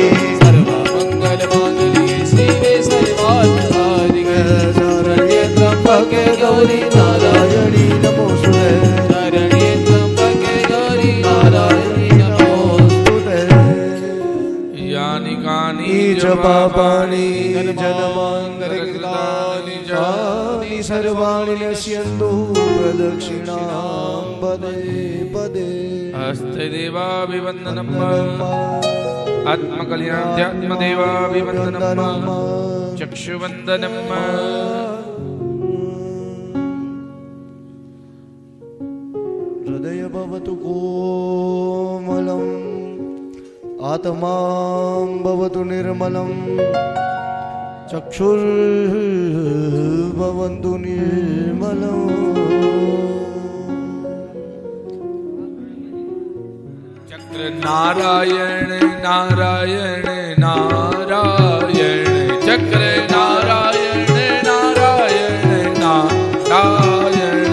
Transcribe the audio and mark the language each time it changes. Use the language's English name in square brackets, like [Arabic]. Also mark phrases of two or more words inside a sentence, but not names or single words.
[Sanskrit] સર્વ મંગલ માંગલ્યે શિવે સર્વાર્થ સાધિકે શરણ્યે ત્રંબકે ગૌરી નારાયણી નમોસ્તુતે શરણ્યે ત્રંબકે ગૌરી નારાયણી નમોસ્તુતે યાનિ કાનિ च पापानि जन्मान्तरकृतानि जन्मानि सर्वाणि नश्यन्तु प्रदक्षिणां पदे पदे હસ્તે દેવાભિવંદનમ આત્મકલ્યાણ્યાત્મદેવાભિવંદનમ ચક્ષુવંદનમ हृदय भवतु कोमलम् आत्मां भवतु निर्मलम् चक्षुर्भवन्तु निर्मलम् ચક્ર નારાયણ નારાયણ નારાયણ ચક્ર નારાયણ નારાયણ નારાયણ